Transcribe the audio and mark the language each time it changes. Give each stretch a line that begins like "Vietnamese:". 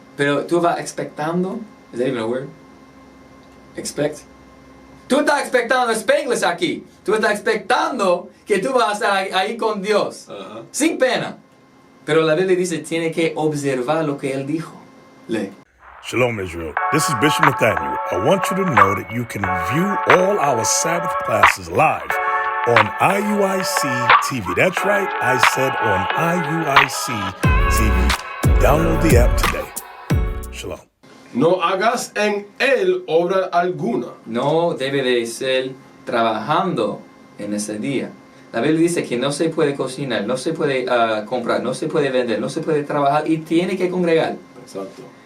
Spanish: Pero tú vas expectando.
English: Is that even a word? Expect.
Spanish: Tú estás expectando Spanglish aquí. Tú estás expectando que tú vas a estar ahí con Dios. Sin pena. Pero la Biblia dice, tiene que observar lo que Él dijo. Lee.
English: Shalom, Israel. This is Bishop Nathaniel. I want you to know that you can view all our Sabbath classes live on IUIC TV. That's right, I said on IUIC TV. Download the app today. Shalom.
Spanish: No hagas en él obra alguna. No debe de ser trabajando en ese día. La Biblia dice que no se puede cocinar, no se puede comprar, no se puede vender, no se puede trabajar y tiene que congregar. Exacto.